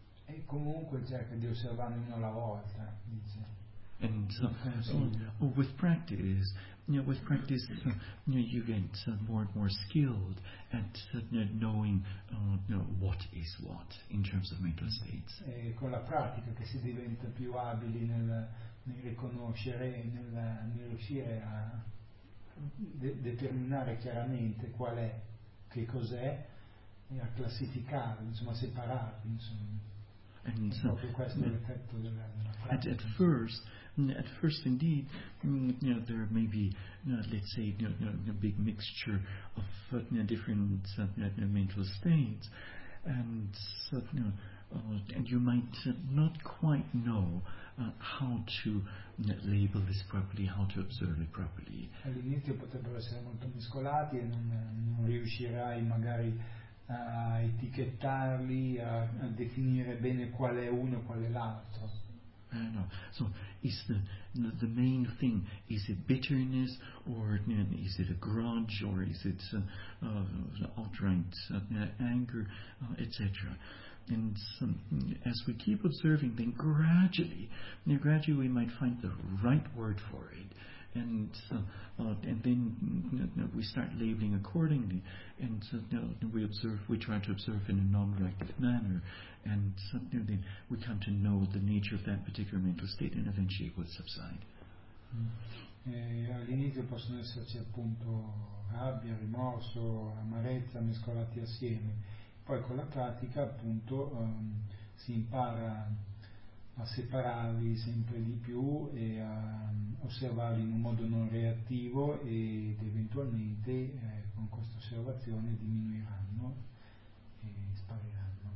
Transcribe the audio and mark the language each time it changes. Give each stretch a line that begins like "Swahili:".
Italian: E comunque cerca di osservarne uno alla volta, dice.
English: And so, with practice, you get more and more skilled at knowing what is what in terms of mental states.
Italian: E con la pratica che si diventa più abili nel riconoscere e nel riuscire a determinare chiaramente qual è, che cos'è, e a classificare, insomma, separarlo, insomma.
English: And so, at first, indeed, there may be, let's say, a big mixture of different mental states, and you might not quite know how to label this properly, how to observe it properly.
Italian: All'inizio potrebbero essere molto mescolati e non riuscirai magari a etichettarli, a definire bene qual è uno e qual è l'altro.
English: No. So is the main thing, is it bitterness or is it a grudge or is it outright anger, etc. And as we keep observing, then gradually we might find the right word for it. And then we start labeling accordingly, and we try to observe in a non-reactive manner, and suddenly then we come to know the nature of that particular mental state, and eventually it will subside.
Italian: All'inizio possono esserci appunto rabbia, rimorso, amarezza mescolati assieme, poi con la pratica appunto si impara a separarli sempre di più e a osservarli in un modo non reattivo, ed eventualmente con questa osservazione diminuiranno e spariranno.